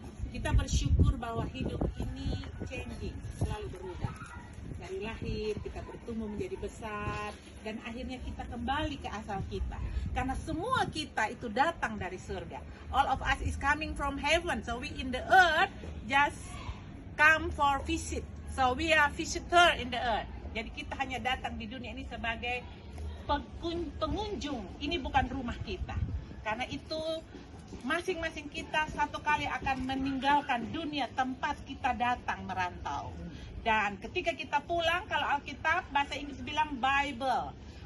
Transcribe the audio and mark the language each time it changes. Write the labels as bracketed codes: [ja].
[id] Kita bersyukur bahwa hidup ini changing, selalu berubah. Dari lahir kita bertumbuh menjadi besar dan akhirnya kita kembali ke asal kita. Karena semua kita itu datang dari surga. [en] All of us is coming from heaven, so we in the earth just come for visit. So we are visitor in the earth. [id] Jadi kita hanya datang di dunia ini sebagai pengunjung. Ini bukan rumah kita. Karena itu masing-masing kita satu kali akan meninggalkan dunia tempat kita datang merantau. Dan ketika kita pulang, kalau Alkitab bahasa Inggris bilang Bible.